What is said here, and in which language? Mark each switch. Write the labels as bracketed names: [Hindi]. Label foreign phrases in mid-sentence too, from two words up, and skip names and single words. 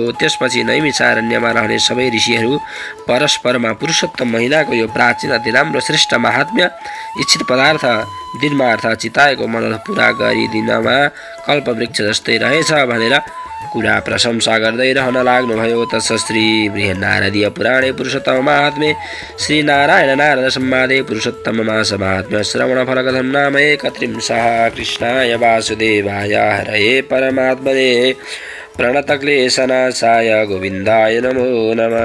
[Nepali] त्यसपछि नैमिषारण्यमा रहने सबै ऋषिहरू परस्परमा पुरुषोत्तम महिनाको यो प्राचीन अति राम्रो श्रेष्ठ महात्म्य इच्छित पदार्थ दिनमा अर्थात् चिताएको मनोरथ पूरा गरिदिनमा कल्पवृक्ष जस्तै रहेछ भनेर कुरा प्रशंसा गर्दै रहन लाग्नुभयो। [Sanskrit] तत्श्री बृहन्नारदीय पुराणे पुरुषोत्तम महात्म्ये श्री नारायण नारद संवादे पुरुषोत्तम मास महात्म्य श्रवण फलकथं नाम 31। कृष्णाय वासुदेवाय हरये परमात्मने प्रणतक्लेशनाशाय गोविन्दाय नमो नमः।